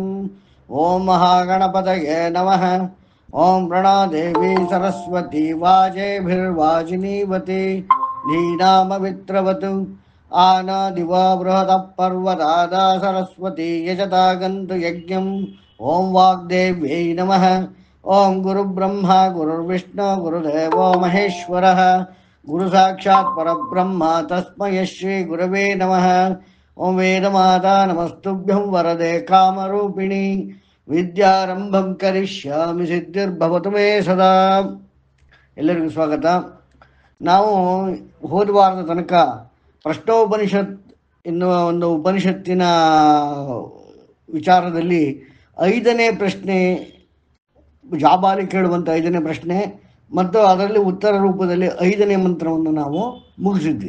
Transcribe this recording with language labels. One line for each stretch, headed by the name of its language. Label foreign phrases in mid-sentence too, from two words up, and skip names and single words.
Sanskrit: ಓಂ ಮಹಾಗಣಪತಯೇ ನಮಃ. ಓಂ ಪ್ರಣಾದೇವಿ ಸರಸ್ವತಿ ವಾಜೇಭಿರ್ವಾಜಿನೀವತಿ ಧೀನಾಮವಿತ್ರವತು ಆನಾದಿವಾ ಬೃಹತಃ ಪರ್ವತಾದಾ ಸರಸ್ವತಿ ಯಜತಾ ಗಂತು ಯಜ್ಞಂ. ಓಂ ವಾಗ್ದೇವ್ಯೈ ನಮಃ. ಓಂ ಗುರುಬ್ರಹ್ಮ ಗುರುರ್ವಿಷ್ಣು ಗುರುದೇವೋ ಮಹೇಶ್ವರಃ ಗುರು ಸಾಕ್ಷಾತ್ ಪರಬ್ರಹ್ಮ ತಸ್ಮೈ ಶ್ರೀ ಗುರವೇ ನಮಃ. ಓಂ ವೇದಮಾತಾ ನಮಸ್ತುಭ್ಯಂ ವರದೆ ಕಾಮರೂಪಿಣಿ ವಿದ್ಯಾರಂಭಂ ಕರಿಷ್ಯಾಮಿ ಸಿದ್ಧಿರ್ಭವತು ಮೇ ಸದಾ.
Kannada: ಎಲ್ಲರಿಗೂ ಸ್ವಾಗತ. ನಾವು ಹೋದ ವಾರದ ತನಕ ಪ್ರಶ್ನೋಪನಿಷತ್ ಎನ್ನುವ ಒಂದು ಉಪನಿಷತ್ತಿನ ವಿಚಾರದಲ್ಲಿ 5ನೇ ಪ್ರಶ್ನೆ, ಜಾಬಾಲಿ ಕೇಳುವಂಥ 5ನೇ ಪ್ರಶ್ನೆ ಮತ್ತು ಅದರಲ್ಲಿ ಉತ್ತರ ರೂಪದಲ್ಲಿ 5ನೇ ಮಂತ್ರವನ್ನು ನಾವು ಮುಗಿಸಿದ್ವಿ.